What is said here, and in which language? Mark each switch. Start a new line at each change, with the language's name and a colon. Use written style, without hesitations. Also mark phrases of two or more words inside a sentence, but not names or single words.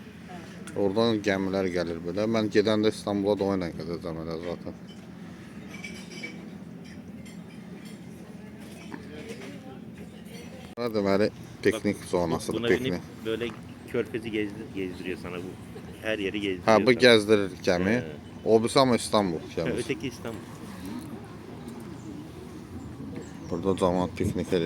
Azerbaijani: Oradan gəmilər gəlir belə. Mən gedəndə İstanbul'a da o ilə gedəcəm elə zaten. Deməli piknik zonasıdır, Buna piknik.
Turkish: binip böyle körfezi gezdiriyor sana bu. Her yeri gezdiriyor. Ha, bu sana.
Azerbaijani: gəzdirir gəmi. He.
Turkish: O birisi ama İstanbul Ha,
Azerbaijani: gəmisi.
Turkish: öteki İstanbul.
Azerbaijani: Burada cəmaət piknik edir.